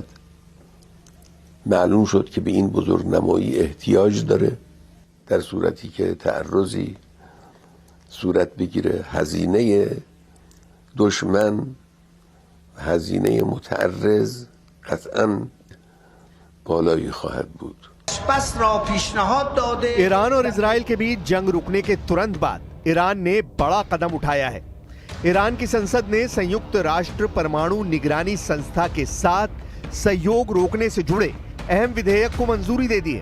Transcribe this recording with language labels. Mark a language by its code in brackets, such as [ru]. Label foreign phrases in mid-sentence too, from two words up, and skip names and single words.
[fa] معلوم شد که به این بزرگ نمایی احتیاج داره در صورتی که تعرضی صورت بگیره. هزینه دشمن، هزینه متعرض قطعاً بالایی خواهد بود. [hi] ईरान और इजरायल के बीच जंग रुकने के तुरंत बाद ईरान ने बड़ा कदम उठाया है। ईरान की संसद ने संयुक्त राष्ट्र परमाणु निगरानी संस्था के साथ सहयोग रोकने से जुड़े अहम विधेयक को मंजूरी दे दी है।